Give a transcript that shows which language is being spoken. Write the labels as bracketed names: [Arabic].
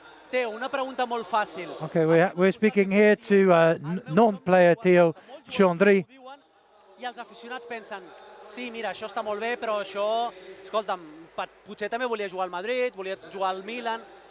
[Catalan] Teo, una pregunta molt fàcil. [English] Okay, we're speaking here to non-player Teo Xentri. [Catalan] I els aficionats pensen, sí, mira, això està molt bé, però això, escolta'm, potser també volia jugar al Madrid, volia jugar al Milan.